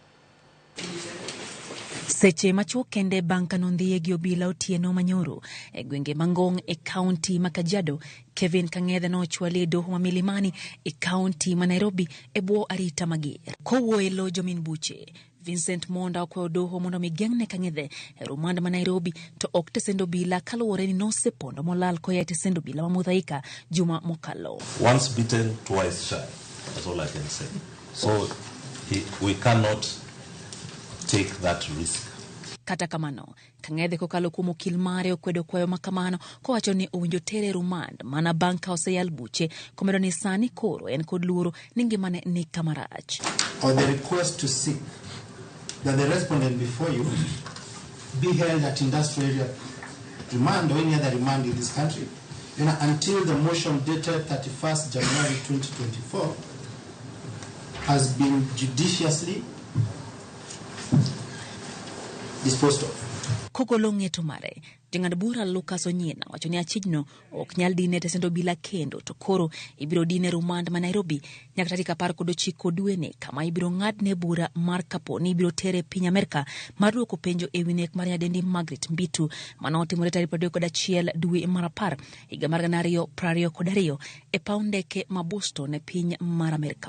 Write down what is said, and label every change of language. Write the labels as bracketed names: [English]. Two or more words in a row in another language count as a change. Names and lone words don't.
[Luo (Kenya and Tanzania)] Seche machuok kende bang' kanondhiye gi obila otieno manyoro e gwenge mangong e kaunti ma Kajiado, Kevin Kang'ethe nochwali doho ma Milimani e kaunti ma Nairobi e bwo arita mager. Kowuoyo e lo Jomin Buche, Vincent Monda okwayo doho mondo migeng'ne Kang'ethe e rumand ma Nairobi to ok tesend obila kaluwore ni nosepondo molal koya tesend obila ma Muthaiga juma mokalo. [English] Once bitten, twice shy. That's all I can say. So we cannot take that risk. [Luo (Kenya and Tanzania)] Kata kamano, Kang'ethe kokalo kuom okil mare okwedo kwayo makamano kowacho ni owinjo tere rumand mana bang' ka oseyal buche komedo ni sani koro en kod luoro ni ngimane ni kamarach. [English] Or the request to seek that the respondent before you be held at industrial area remand or any other remand in this country, until the motion dated 31st January 2024 has been judiciously disposed of. [Luo (Kenya and Tanzania)] Kogolo ng'eto mare, jang'ad bura Lucas Onyina wacho ni achijno ok nyal dine tesend obila kendo to koro ibiro dine rumand ma Nairobi nyaka tarik 19 dweni kama ibiro ng'adne bura mar kapo ni ibiro tere piny Amerka mar duoko penjo e wi nek mar nyadendi Margaret Mbitu manotimore tarik 31 dwe mar 10 higa mar 2022 e paw ndeke ma Boston e piny mar Amerka.